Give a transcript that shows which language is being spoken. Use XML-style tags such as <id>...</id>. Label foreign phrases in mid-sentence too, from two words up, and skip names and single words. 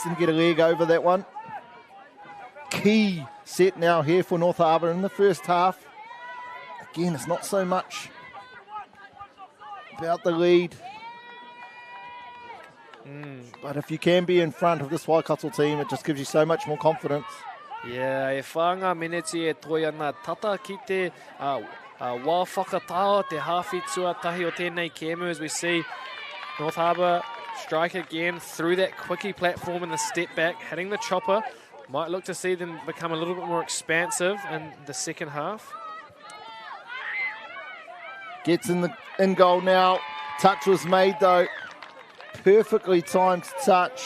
<en>Didn't get a leg over that one. Key set now here for North Harbour in the first half. Again, it's not so much about the lead. But if you can be in front of this Waikato team, it just gives you so much more confidence. Yeah,</en> <mi>e whaanga meneti e toi ana tata ki te wā whakatao, te hawhi tuatahi o tēnei kēmu,</mi> <en>as we see North Harbour strike again through that quickie platform in the step back, hitting the chopper. Might look to see them become a little bit more expansive in the second half. Gets in goal now. Touch was made though. Perfectly timed touch.</en>